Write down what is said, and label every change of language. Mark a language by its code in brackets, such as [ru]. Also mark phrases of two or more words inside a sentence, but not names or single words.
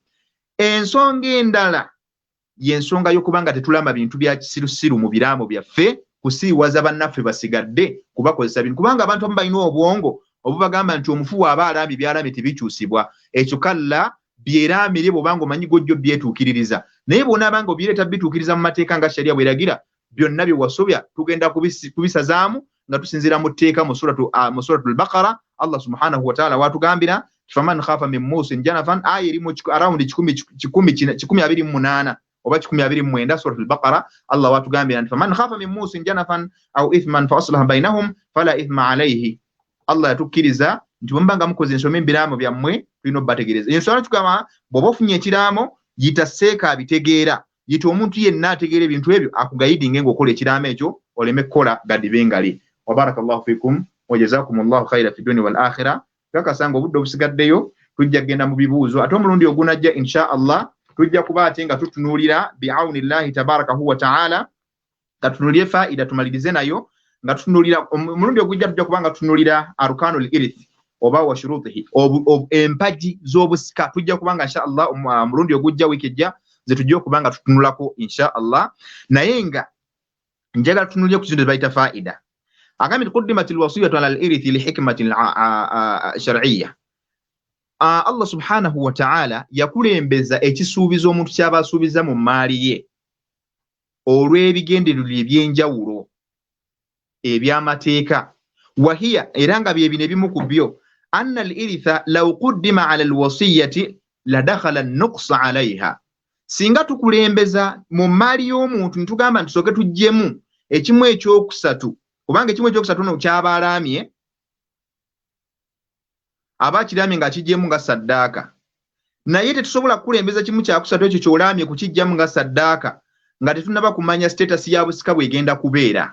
[lg] Ensonga endala y'ensonga y'okubanga tetulama bintu bya kisirusiru mu biraamo byaffe, kusiiwaza bannaffe basigadde kubakozesa bintu, kubanga abantu abamu balina obwongo obubagamba nti omufu waaba alambye byalambye tebikyusibwa. Ekyo kalla byeraamire bw'obanga omanyi gojjo byetuukiririza, naye bw'onaabanga obireeta bituukiriza mu mateeka nga sharia bweragira, byonna bye wasobya tugenda kubisazaamu nga tusinziira mu tteeka mu suratul Baqara. Allah [ar] سبحانه وتعالى [lg] watugambira [ar] فمن خاف من موص جنفا, [lg] aya erimu around 128 oba 129 suratul Baqara. Allah watugambira nti [ar] فمن خاف من موص جنفا أو إثما فأصلح بينهم فلا إثم عليه. [lg] Allah yatukkiriza nti bwembanga mukoze ensoma ebiraamo byammwe tulina obbategeereza. Ensonga tukama bw'oba ofunye ekiraamo yita seeka abitegeera, yita omuntu yenna ategeera ebintu ebyo akugayidinge ng'okola ekiraamo ekyo oleme kukola gadibe ngali. [ar] وبارك الله فيكم وجزاكم الله خيرا في الدنيا والآخرة. [lg] Kakasanga obudde obusigaddeyo tujja kgenda mu bibuuzo, ate omulundi ogunajja [ar] إن شاء الله [lg] tujja kuba ate nga tutunuulira [ar] بعون الله تبارك وتعالى, [lg] katunuulire faida tumalirize nayo nga tutunuulira omulundi ogujja tujja kubanga tutunuulira [ar] أركان الإرث [lg] oba [ar] وشروطه, [lg] empaji z'obusika tujja kubanga [ar] إن شاء الله [lg] omulundi ogujja wiiki ejja ze tujja kubanga tutunulako [ar] إن شاء الله. [lg] Naye nga njagala tutunuulire ku kintu baita faida. [ar] Agambye قدمت الوصية على الإرث لحكمة شرعية. [lg] Allah [ar] سبحانه وتعالى [lg] yakulembeza ekisuubizo omuntu kyaba asuubiza mu maali ye olw'ebigendererwa ebyenjawulo eby'amateeka. Wahiya, era nga bye bino ebimu ku byo, [ar] أن الإرث لو قدم على الوصية لدخل النقص عليها. [lg] Singa tukulembeza mu maali y'omuntu nitugamba ntusooke tuggyemu ekimu ekyokusatu, kubanga ekimu ekyokusatu no kyabalaamye aba kiramye nga kijjemu nga saddaaka, naye tetusobola kukulembeza kimu kyakusatu ekyo kyolaamye kukijjamu nga saddaaka nga tetunnaba kumanya status ya busika bwegenda kubeera.